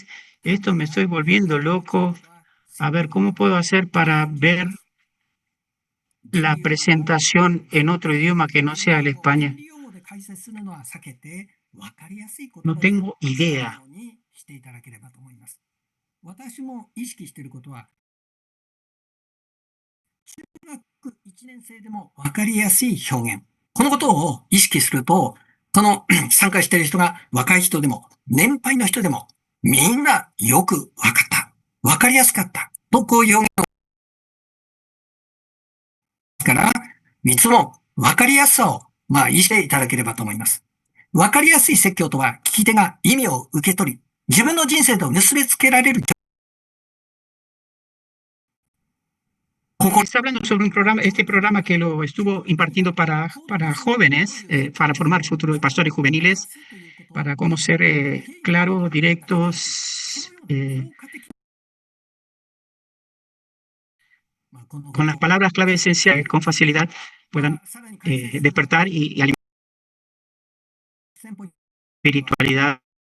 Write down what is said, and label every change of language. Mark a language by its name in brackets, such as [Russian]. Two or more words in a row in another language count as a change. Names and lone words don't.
[Spanish] Esto me estoy volviendo loco. A ver, ¿cómo puedo hacer para ver la presentación en otro idioma que no sea el español? No tengo idea. [Japanese] 私も意識していることは、中学1年生でも分かりやすい表現。このことを意識すると、この参加している人が若い人でも、年配の人でも、みんなよく分かった。分かりやすかった。とこういう表現を。から、いつも分かりやすさを、意識していただければと思います。分かりやすい説教とは、聞き手が意味を受け取り、自分の人生と結びつけられる。 [Spanish] Está hablando sobre un programa, este programa que lo estuvo impartiendo para jóvenes, para formar futuros pastores juveniles, para cómo ser claros, directos, con las palabras clave esenciales, con facilidad, puedan despertar y alimentar espiritualidad.